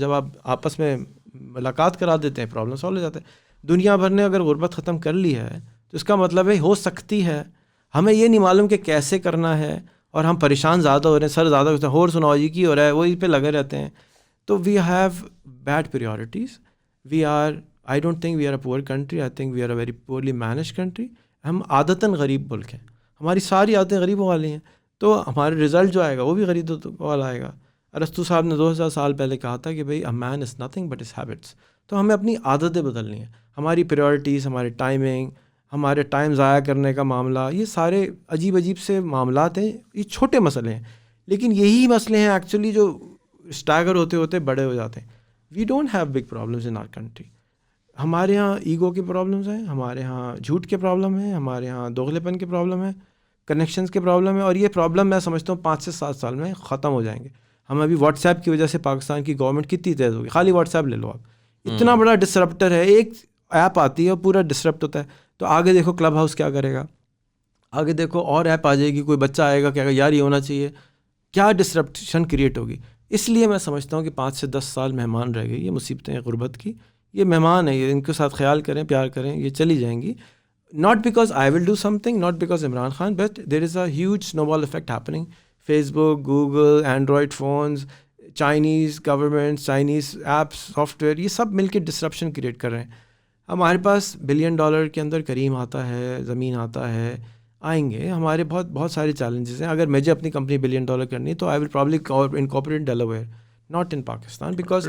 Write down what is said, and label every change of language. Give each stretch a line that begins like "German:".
Urdu: جب آپ آپس میں ملاقات کرا دیتے ہیں, پرابلم سالو ہو جاتا ہے. دنیا بھر نے اگر غربت ختم کر لی ہے تو اس کا مطلب ہے ہو سکتی ہے. ہمیں یہ نہیں معلوم کہ کیسے کرنا ہے, اور ہم پریشان زیادہ ہو رہے ہیں, سر زیادہ ہوتے ہیں, اور سناؤ جی کی ہو رہا ہے, وہی پہ لگے رہتے ہیں.
English: تو we have bad priorities. I don't think we are a poor country. I think we are a very poorly managed country.
Urdu: ہم عادتاً غریب ملک ہیں, ہماری ساری عادتیں غریبوں والی ہیں, تو ہمارے رزلٹ جو آئے گا وہ بھی غریبوں والا آئے گا. ارسطو صاحب نے 2000 سال پہلے کہا تھا کہ بھئی
English: a man is nothing but his habits.
Urdu: تو ہمیں اپنی عادتیں بدلنی ہیں, ہماری پریورٹیز, ہماری ٹائمنگ, ہمارے ٹائم ضائع کرنے کا معاملہ, یہ سارے عجیب سے معاملات ہیں. یہ چھوٹے مسئلے ہیں, لیکن یہی مسئلے ہیں ایکچولی جو اسٹیگر ہوتے ہوتے بڑے ہو جاتے ہیں.
English: We don't have big problems in our country.
Urdu: ہمارے ہاں ایگو کے پرابلمز ہیں, ہمارے ہاں جھوٹ کے پرابلم ہیں, ہمارے ہاں دوغلے پن کے پرابلم ہیں, کنیکشنز کے پرابلم ہیں, اور یہ پرابلم میں سمجھتا ہوں 5 سے 7 سال میں ختم ہو جائیں گے. ہم ابھی واٹس ایپ کی وجہ سے پاکستان کی گورنمنٹ کتنی تیز ہوگی, خالی واٹس ایپ لے لو آپ, اتنا بڑا ڈسرپٹر ہے. ایک ایپ آتی ہے اور پورا ڈسرپٹ ہوتا ہے. تو آگے دیکھو کلب ہاؤس کیا کرے گا, آگے دیکھو اور ایپ آ جائے گی, کوئی بچہ آئے گا کہے گا یار یہ ہونا چاہیے, کیا ڈسرپشن کریٹ ہوگی. اس لیے میں سمجھتا ہوں کہ 5 سے 10 سال مہمان رہ گئی. یہ مصیبتیں غربت کی، یہ مہمان ہیں، یہ ان کے ساتھ خیال کریں، پیار کریں، یہ چلی جائیں گی.
English: Not because I will do something, not because Imran Khan, but there is a huge snowball effect happening. Facebook, Google, Android phones, Chinese governments, Chinese apps, software،
Urdu: یہ سب مل کے ڈسرپشن کریٹ کر رہے ہیں. ہمارے پاس $1 بلین کے اندر کریم آتا ہے، زمین آتا ہے، آئیں گے. ہمارے بہت سارے چیلنجز ہیں. اگر مجھے اپنی کمپنی $1 بلین کرنی ہے تو
English: I will probably incorporate in Delaware, not in Pakistan, because